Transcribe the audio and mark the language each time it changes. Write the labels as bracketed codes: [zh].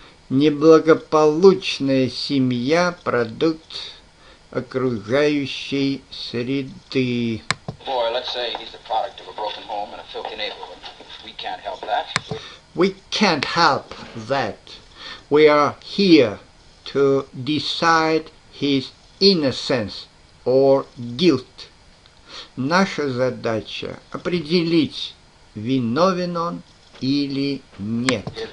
[ru] Неблагополучная семья – продукт окружающей среды. [en] Boy, let's say he's the product of a broken home and a filthy neighborhood. We can't help that. We can't help that. We are here to decide his innocence or guilt. [ru] Наша задача – определить, виновен он или нет.